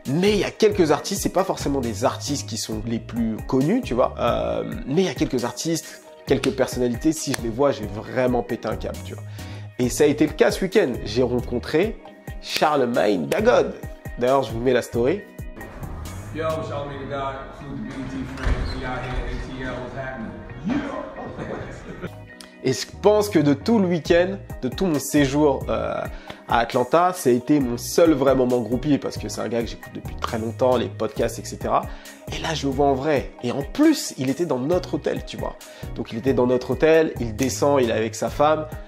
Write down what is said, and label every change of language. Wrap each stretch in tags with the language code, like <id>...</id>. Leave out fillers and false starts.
<fr>Mais il y a quelques artistes, c'est pas forcément des artistes qui sont les plus connus, tu vois. Mais il y a quelques artistes, quelques personnalités, si je les vois, j'ai vraiment pété un câble, tu vois. Et ça a été le cas ce week-end. J'ai rencontré Charlemagne da God. D'ailleurs, je vous mets la story.</fr> <en>Yo, Charlemagne da God, salute the BET friends, we out here at ATL, what's happening?</en> <fr>Et je pense que de tout le week-end, de tout mon séjour à Atlanta, ça a été mon seul vrai moment groupie parce que c'est un gars que j'écoute depuis très longtemps, les podcasts, etc. Et là, je le vois en vrai. Et en plus, il était dans notre hôtel, tu vois. Donc, il était dans notre hôtel, il descend, il est avec sa femme.</fr>